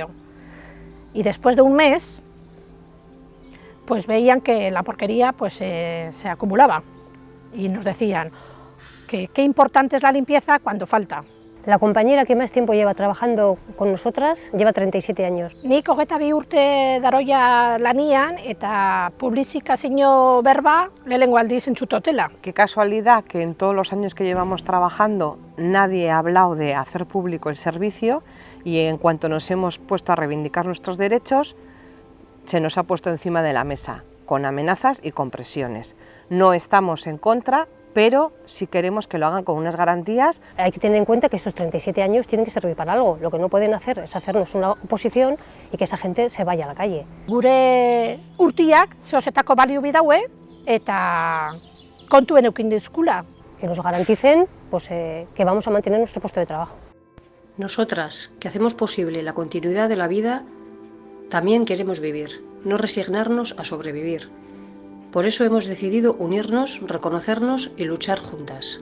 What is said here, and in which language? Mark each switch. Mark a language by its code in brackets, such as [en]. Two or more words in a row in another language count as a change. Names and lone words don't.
[es] Y después de un mes, pues veían que la porquería pues, se acumulaba y nos decían que qué importante es la limpieza cuando falta. La compañera que más tiempo lleva trabajando con nosotras lleva 37 años. [eu] Nik 22 urte daroia lanian eta publifikazio berba lehenengo aldiz entzut dutela. [es] Qué casualidad que en todos los años que llevamos trabajando nadie ha hablado de hacer público el servicio y en cuanto nos hemos puesto a reivindicar nuestros derechos se nos ha puesto encima de la mesa con amenazas y con presiones. No estamos en contra, pero sí queremos que lo hagan con unas garantías. Hay que tener en cuenta que estos 37 años tienen que servir para algo. Lo que no pueden hacer es hacernos una oposición y que esa gente se vaya a la calle. [eu] Gure urtiak zeozetako balio bidaue eta kontuen eukin dizkula. [es] Que nos garanticen pues que vamos a mantener nuestro puesto de trabajo. Nosotras, que hacemos posible la continuidad de la vida, también queremos vivir, no resignarnos a sobrevivir. Por eso hemos decidido unirnos, reconocernos y luchar juntas.